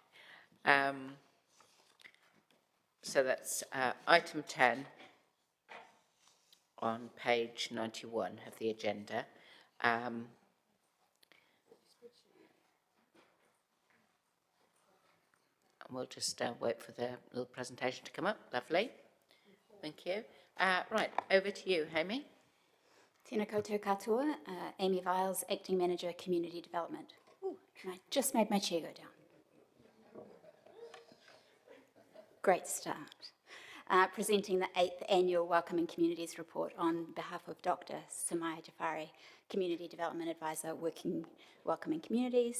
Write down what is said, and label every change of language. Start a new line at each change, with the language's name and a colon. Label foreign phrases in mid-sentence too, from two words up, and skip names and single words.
English: So that's item 10 on page 91 of the agenda. And we'll just wait for the little presentation to come up. Lovely. Thank you. Right, over to you, Amy.
Māori: Tēnā koutou katoa,
English: Amy Viles, Acting Manager, Community Development. Ooh, and I just made my chair go down. Great start. Presenting the 8th Annual Welcoming Communities Report on behalf of Dr. Samaya Jafari, Community Development Advisor, working Welcoming Communities.